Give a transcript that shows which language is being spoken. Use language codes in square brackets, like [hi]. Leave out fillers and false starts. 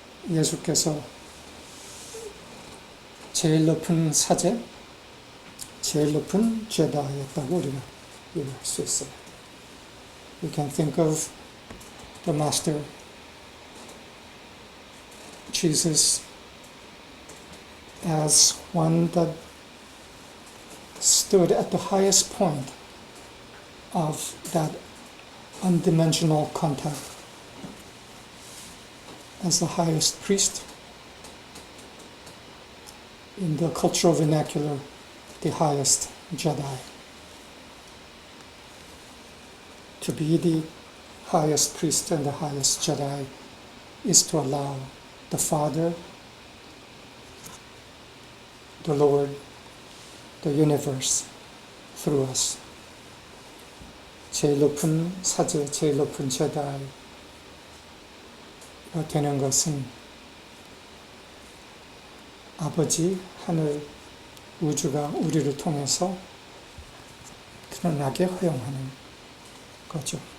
[ko] 예수께서 제일 높은 사제, 제일 높은 제다였다고 우리가 이해할 수 있어요. [en] We can think of the Master, Jesus, as one that stood at the highest point of that undimensional contact, as the highest priest, in the cultural vernacular, the highest Jedi. To be the highest priest and the highest Jedi is to allow the Father, the Lord, the universe through us. [ko] 제일 높은 사제, 제일 높은 제다이가 되는 것은 아버지, 하늘, 우주가 우리를 통해서 드러나게 허용하는 거죠.